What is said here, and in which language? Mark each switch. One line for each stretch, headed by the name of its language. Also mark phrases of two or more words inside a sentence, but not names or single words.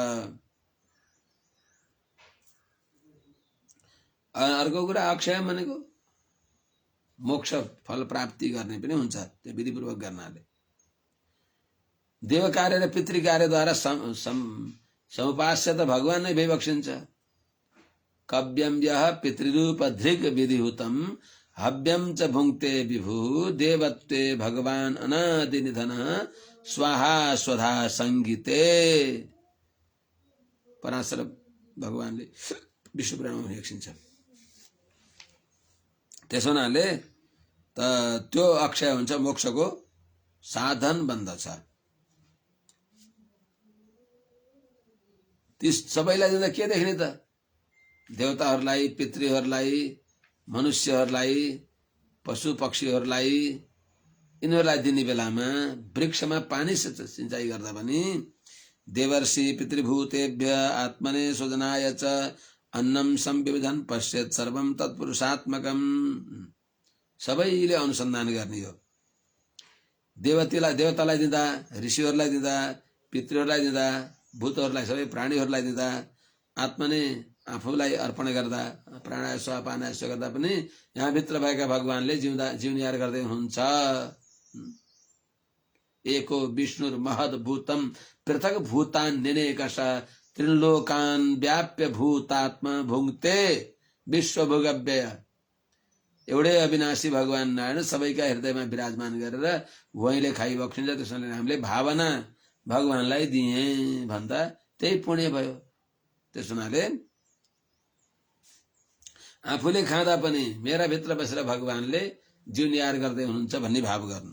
Nepali: अर्को कुरा अक्षयम भनेको मोक्ष फल प्राप्ति गर्ने पनि हुन्छ त्यो विधिपूर्वक गर्नाले। देव कार्य र पितृ कार्यद्वारा समुपास्य त भगवान नै भइबक्सिन्छ।
Sanskrit: कव्यम यः पितृरूप धृग विधिहुतम हव्यम च भुङ्क्ते विभु देवत्वे भगवान अनादि निधन स्वाहा स्वधा संगीते।
Nepali: पराशर भगवानले विष्णु पुराणमा लेखिन्छ। त्यसो हुनाले त त्यो अक्षय हुन्छ, मोक्षको साधन बन्दछ। ती सबैलाई दिँदा के देख्ने त? देवताहरूलाई, पितृहरूलाई, मनुष्यहरूलाई, पशु पक्षीहरूलाई, यिनीहरूलाई दिने बेलामा वृक्षमा पानी सिंचाई गर्दा पनि
Sanskrit: देवर्षि पितृभूतेभ्य आत्मने स्वजनाय च अन्नम संविविधन पश्येत् सर्वम तत्पुरुषात्मकम।
Nepali: सबैले अनुसन्धान गर्ने हो। देवतालाई दिँदा, ऋषिहरूलाई दिँदा, पितृहरूलाई दिँदा, भूतहरूलाई, सबै प्राणीहरूलाई दिँदा, आत्मने आफूलाई अर्पण गर्दा,
Sanskrit: प्राणाय स्व अपानाय स्व
Nepali: गर्दा पनि यहाँ भित्र भएका भगवानले जिउनियार गर्दै हुनुहुन्छ।
Sanskrit: एको विष्णुर महद भूतम पृथक भूतान निनेकश त्रिलोकान व्याप्य भूतात्मा भुङ्क्ते विश्व भोगव्य।
Nepali: एउटै अविनाशी भगवान नारायण सबैका हृदयमा विराजमान गरेर वहीँले खाइबक्सिन्छ। त्यसैले हामीले भावना भगवानलाई दिए भन्दा त्यही पुण्य भयो। त्यस हुनाले आफूले खाँदा पनि मेरा भित्र बसेर भगवानले जिउनियार गर्दै हुनुहुन्छ भन्ने भाव गर्नु।